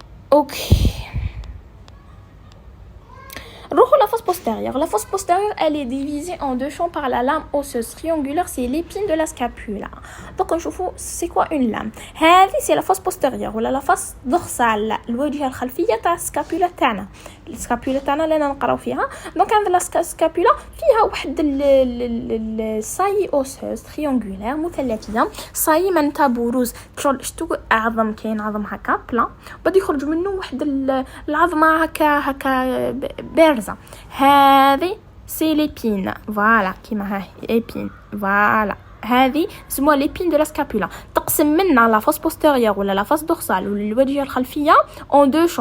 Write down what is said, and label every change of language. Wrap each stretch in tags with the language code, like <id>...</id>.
<fr>Ok. La fosse postérieure. La fosse postérieure, elle est divisée en deux champs par la lame osseuse triangulaire. C'est l'épine de la scapula. Donc, on voit c'est quoi une lame. C'est la fosse postérieure ou la fosse dorsale.</fr> <ar>الواجهة الخلفية تاع السكابولا تاعنا. السكابولا تاعنا اللي نقراو فيها. Donc, عندنا السكابولا فيها واحد الساي</ar> <fr>osseuse triangulaire</fr> <ar>مثلثية. ساي معناتها بروز. شتو عظم كاين عظم هكا بلا. بدي يخرج منه واحد العظمة هكا بارزة.</ar> <fr>هذه c'est l'épine. Voilà</fr> <ar>كيما هاي</ar> <fr>épine. Voilà.</fr> <ar>هذه اسمها</ar> <fr>l'épine de la scapula.</fr> <ar>تقسم منا</ar> <fr>la face postérieure ولا la face dorsale ولا</fr> <ar>الواجهة الخلفية</ar> <fr>en deux champs.</fr>